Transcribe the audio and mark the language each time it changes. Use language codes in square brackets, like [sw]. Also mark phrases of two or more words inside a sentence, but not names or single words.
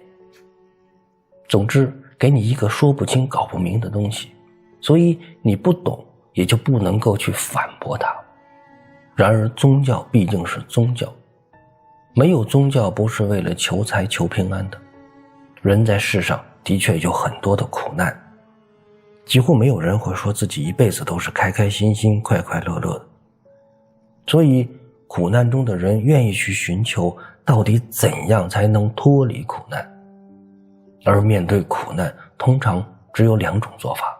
[zh] 總之給你一個說不清搞不明的東西，所以你不懂也就不能夠去反駁它。然而宗教畢竟是宗教，沒有宗教不是為了求財求平安的。人在世上的確有很多的苦難，幾乎沒有人會說自己一輩子都是開開心心快快樂樂的。所以苦難中的人願意去尋求到底怎樣才能脫離苦難。而面對苦難，通常只有兩種做法。